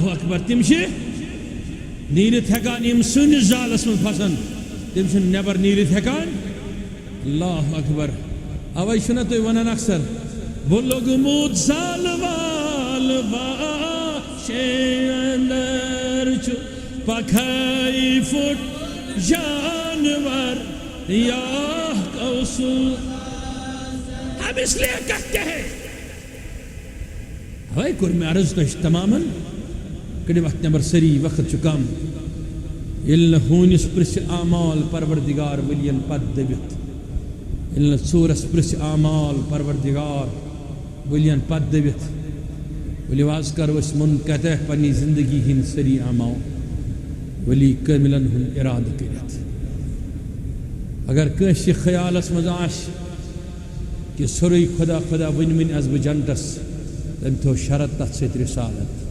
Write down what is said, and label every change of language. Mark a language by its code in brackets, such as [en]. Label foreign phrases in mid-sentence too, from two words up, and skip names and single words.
[ks] اکبر تِم چھِ نیٖرِتھ ہٮ۪کان یِم سٲنِس زالس منٛز پھسان تِم چھِنہٕ نٮ۪بر نیٖرِتھ ہٮ۪کان [ar] اللہ اکبر [ks] اوے چھُنہ تُہۍ ونان اکثر بہٕ لوٚگمُت زال وال واچے اندر چھُ پکھے پھُٹ جانور یا کوثر [ur] ہم اس لیے کہتے ہیں [ks] اوے کوٚر مےٚ عرض تۄہہِ تمامن کٔڑِو اتھ نٮ۪بر سٲری وقت چھُ کم ییٚلہِ نہٕ ہوٗنِس پرٛژھِ اعمال پروردگار ؤلین پتہٕ دٔبِتھ ییٚلہِ نہٕ ژوٗرس پرٛژھِ اعمال پروردگار ؤلین پتہٕ دٔبِتھ ؤلِو آز کرو أسۍ منقطع پننہِ زندگی ہٕنٛدۍ سٲری اعمال ولی کٲمِلن ہُنٛد اِرادٕ کٔرِتھ اگر کٲنٛسہِ خیالس منٛز آسہِ کہِ سورُے خۄدا خۄدا ؤنۍ آسہٕ بہٕ جنتس تٔمۍ تھوٚو شرط تتھ سۭتۍ رِسالت